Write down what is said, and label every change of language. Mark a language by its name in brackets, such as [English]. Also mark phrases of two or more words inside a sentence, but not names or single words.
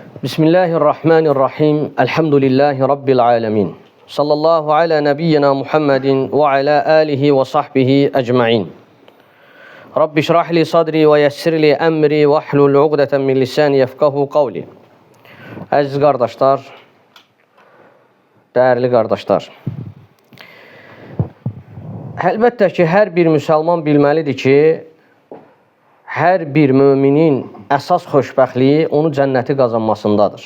[Arabic] بسم الله الرحمن الرحيم. الحمد لله رب العالمين. صلى الله على نبينا محمد وعلى آله وصحبه أجمعين. رب اشرح لي صدري ويسر لي أمري واحلل عقدة من لساني يفقهوا قولي. [Azerbaijani] Əziz qardaşlar, dəyərli qardaşlar. Əlbəttə ki, hər bir müsəlman bilməlidir ki, hər bir müminin əsas xoşbəxtliyi onu cənnəti qazanmasındadır.